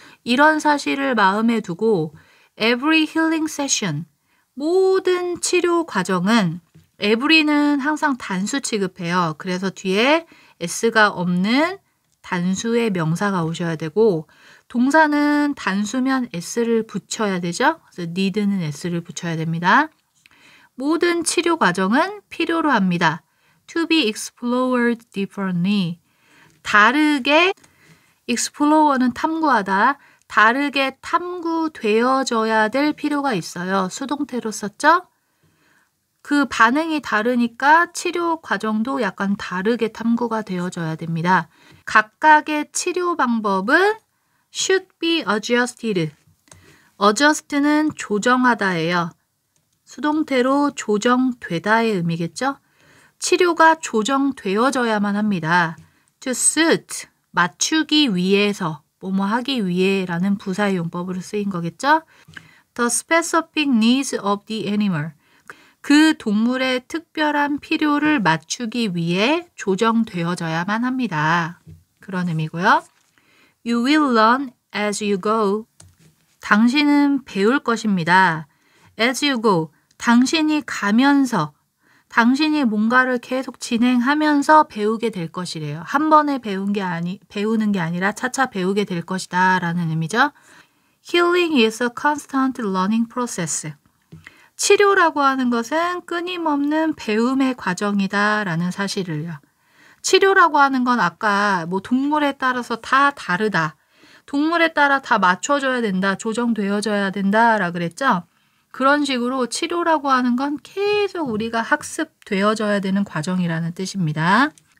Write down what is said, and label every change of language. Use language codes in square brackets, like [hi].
[ko] 이런 사실을 마음에 두고 [en] every healing session, [ko] 모든 치료 과정은 every는 항상 단수 취급해요. 그래서 뒤에 s가 없는 단수의 명사가 오셔야 되고 동사는 단수면 s를 붙여야 되죠. 그래서 need는 s를 붙여야 됩니다. 모든 치료 과정은 필요로 합니다. [en] To be explored differently. [ko] 다르게, explor는 탐구하다. 다르게 탐구되어져야 될 필요가 있어요. 수동태로 썼죠? 그 반응이 다르니까 치료 과정도 약간 다르게 탐구가 되어져야 됩니다. 각각의 치료 방법은 [en] should be adjusted. [ko] adjust는 조정하다예요. 수동태로 조정되다의 의미겠죠? 치료가 조정되어져야만 합니다. [en] To suit, [ko] 맞추기 위해서, 뭐뭐 하기 위해라는 부사의 용법으로 쓰인 거겠죠? [en] The specific needs of the animal. [ko] 그 동물의 특별한 필요를 맞추기 위해 조정되어져야만 합니다. 그런 의미고요. [en] You will learn as you go. [ko] 당신은 배울 것입니다. [en] As you go. [ko] 당신이 가면서, 당신이 뭔가를 계속 진행하면서 배우게 될 것이래요. 한 번에 배우는 게 아니라 차차 배우게 될 것이다 라는 의미죠. [en] Healing is a constant learning process. [ko] 치료라고 하는 것은 끊임없는 배움의 과정이다 라는 사실을요. 치료라고 하는 건 아까 뭐 동물에 따라서 다 다르다. 동물에 따라 다 맞춰줘야 된다. 조정되어져야 된다 라 그랬죠. 그런 식으로 치료라고 하는 건 계속 우리가 학습되어져야 되는 과정이라는 뜻입니다.